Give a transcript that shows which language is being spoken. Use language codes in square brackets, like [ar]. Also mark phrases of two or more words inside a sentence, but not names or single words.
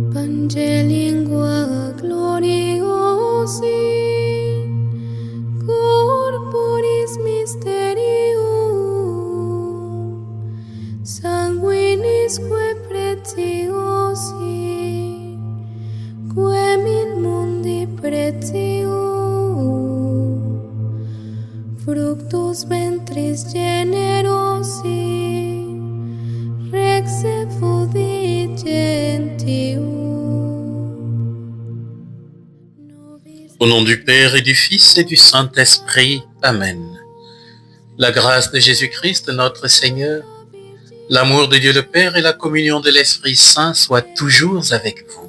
[la] Angelingua gloriosi, corporis mysterium, sanguinisque preciosi, quem in mundi pretium, fructus ventris generosi, rex effudit gentium. [fr] Au nom du Père et du Fils et du Saint-Esprit. Amen. La grâce de Jésus-Christ, notre Seigneur, l'amour de Dieu le Père et la communion de l'Esprit Saint soient toujours avec vous.